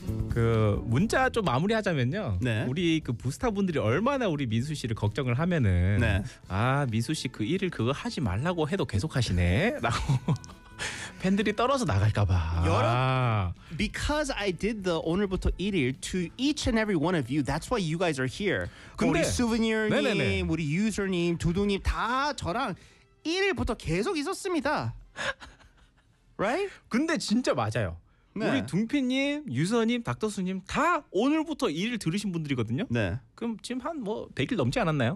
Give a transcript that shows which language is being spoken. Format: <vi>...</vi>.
<ko>그 문자 좀 마무리하자면요. 네. 우리 그 부스타 분들이 얼마나 우리 민수 씨를 걱정을 하면은 네. 아 민수 씨 그 일을 그거 하지 말라고 해도 계속하시네라고 팬들이 떨어져 나갈까봐.</ko> <en>Because I did the 오늘부터 1일 to each and every one of you. That's why you guys are here.</en> <ko>근데, 우리 수비니어님, 우리 유저님, 두두님 다 저랑 1일부터 계속 있었습니다.</ko> <en>Right?</en> <ko>근데 진짜 맞아요. 네. 우리 둥피님, 유서님, 닥터스님 다 오늘부터 일을 들으신 분들이거든요. 네. 그럼 지금 한 뭐 100일 넘지 않았나요?</ko>